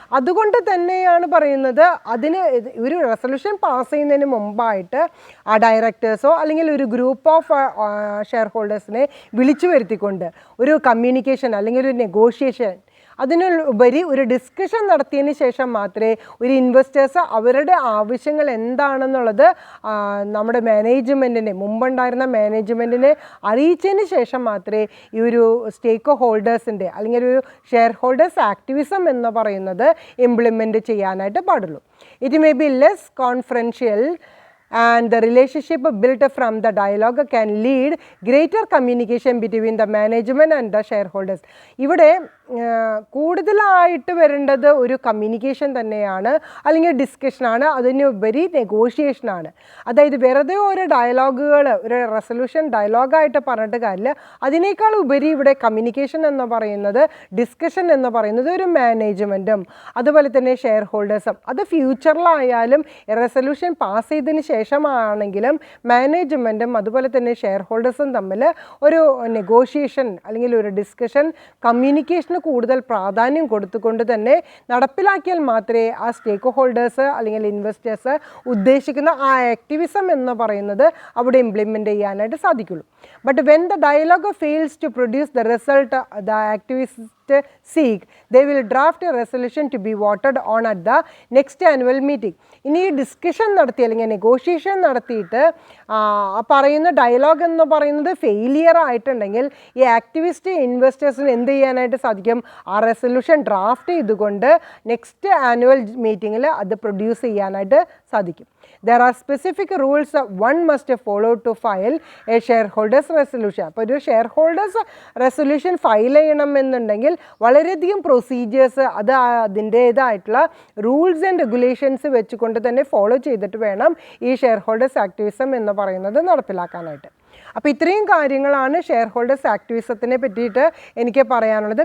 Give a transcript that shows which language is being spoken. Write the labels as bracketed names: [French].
[Malayalam] അതുകൊണ്ട് തന്നെയാണ് പറയുന്നത്, അതിന് ഒരു റെസൊല്യൂഷൻ പാസ് ചെയ്യുന്നതിന് മുമ്പായിട്ട് ആ ഡയറക്ടേഴ്സോ അല്ലെങ്കിൽ ഒരു ഗ്രൂപ്പ് ഓഫ് ഷെയർ ഹോൾഡേഴ്സിനെ വിളിച്ചു വരുത്തിക്കൊണ്ട് ഒരു കമ്മ്യൂണിക്കേഷൻ അല്ലെങ്കിൽ ഒരു നെഗോഷിയേഷൻ, അതിനുപരി ഒരു ഡിസ്കഷൻ നടത്തിയതിന് ശേഷം മാത്രമേ ഒരു ഇൻവെസ്റ്റേഴ്സ് അവരുടെ ആവശ്യങ്ങൾ എന്താണെന്നുള്ളത് നമ്മുടെ മാനേജ്മെൻറ്റിനെ, മുമ്പുണ്ടായിരുന്ന മാനേജ്മെൻറ്റിനെ അറിയിച്ചതിന് ശേഷം മാത്രമേ ഈ ഒരു സ്റ്റേക്ക് ഹോൾഡേഴ്സിൻ്റെ അല്ലെങ്കിൽ ഒരു ഷെയർ ഹോൾഡേഴ്സ് ആക്ടിവിസം എന്ന് പറയുന്നത് ഇംപ്ലിമെൻറ്റ് ചെയ്യാനായിട്ട് പാടുള്ളൂ. [English] It may be less confrontational and the relationship built from the dialogue can lead greater communication between the management and the shareholders. [Malayalam] ഇവിടെ കൂടുതലായിട്ട് വരേണ്ടത് ഒരു കമ്മ്യൂണിക്കേഷൻ തന്നെയാണ്, അല്ലെങ്കിൽ ഡിസ്കഷനാണ്, അതിനുപരി നെഗോഷിയേഷനാണ്. അതായത് വെറുതെ ഓരോ ഡയലോഗുകൾ ഒരു റെസൊല്യൂഷൻ ഡയലോഗായിട്ട് പറഞ്ഞിട്ട് കാര്യമില്ല. അതിനേക്കാൾ ഉപരി ഇവിടെ കമ്മ്യൂണിക്കേഷൻ എന്ന് പറയുന്നത്, ഡിസ്കഷൻ എന്ന് പറയുന്നത് ഒരു മാനേജ്മെൻറ്റും അതുപോലെ തന്നെ ഷെയർ ഹോൾഡേഴ്സും, അത് ഫ്യൂച്ചറിലായാലും റെസൊല്യൂഷൻ പാസ് ചെയ്തതിന് ശേഷമാണെങ്കിലും മാനേജ്മെൻറ്റും അതുപോലെ തന്നെ ഷെയർ ഹോൾഡേഴ്സും തമ്മിൽ ഒരു നെഗോഷിയേഷൻ അല്ലെങ്കിൽ ഒരു ഡിസ്കഷൻ, കമ്മ്യൂണിക്കേഷന് കൂടുതൽ പ്രാധാന്യം കൊടുത്തുകൊണ്ട് തന്നെ നടപ്പിലാക്കിയാൽ മാത്രമേ ആ സ്റ്റേക്ക് ഹോൾഡേഴ്സ് അല്ലെങ്കിൽ ഇൻവെസ്റ്റേഴ്സ് ഉദ്ദേശിക്കുന്ന ആ ആക്ടിവിസം എന്ന് പറയുന്നത് അവിടെ ഇംപ്ലിമെൻ്റ് ചെയ്യാനായിട്ട് സാധിക്കുള്ളൂ. [English] But when the dialogue fails to produce the result the activist seek, they will draft a resolution to be voted on at the next annual meeting. [Malayalam] ഇനി ഡിസ്കഷൻ നടത്തി അല്ലെങ്കിൽ നെഗോഷിയേഷൻ നടത്തിയിട്ട് പറയുന്ന ഡയലോഗ് എന്ന് പറയുന്നത് ഫെയിലിയർ ആയിട്ടുണ്ടെങ്കിൽ ഈ ആക്ടിവിസ്റ്റ് ഇൻവെസ്റ്റേഴ്സിന് എന്ത് ചെയ്യാനായിട്ട് സാധിക്കും? ആ റെസൊല്യൂഷൻ ഡ്രാഫ്റ്റ് ചെയ്തുകൊണ്ട് നെക്സ്റ്റ് ആനുവൽ മീറ്റിങ്ങിൽ അത് പ്രൊഡ്യൂസ് ചെയ്യാനായിട്ട് സാധിക്കും. [English] There are specific rules one must follow to file a shareholders resolution. [Malayalam] അപ്പോൾ ഒരു ഷെയർ ഹോൾഡേഴ്സ് റെസൊല്യൂഷൻ ഫയൽ ചെയ്യണമെന്നുണ്ടെങ്കിൽ വളരെയധികം പ്രൊസീജിയേഴ്സ്, അത് അതിൻ്റേതായിട്ടുള്ള റൂൾസ് ആൻഡ് റെഗുലേഷൻസ് വെച്ചുകൊണ്ട് തന്നെ ഫോളോ ചെയ്തിട്ട് വേണം ഈ ഷെയർ ഹോൾഡേഴ്സ് ആക്ടിവിസം എന്ന് പറയുന്നത് നടപ്പിലാക്കാനായിട്ട്. അപ്പോൾ ഇത്രയും കാര്യങ്ങളാണ് ഷെയർ ഹോൾഡേഴ്സ് ആക്ടിവിസത്തിനെ പറ്റിയിട്ട് എനിക്ക് പറയാനുള്ളത്.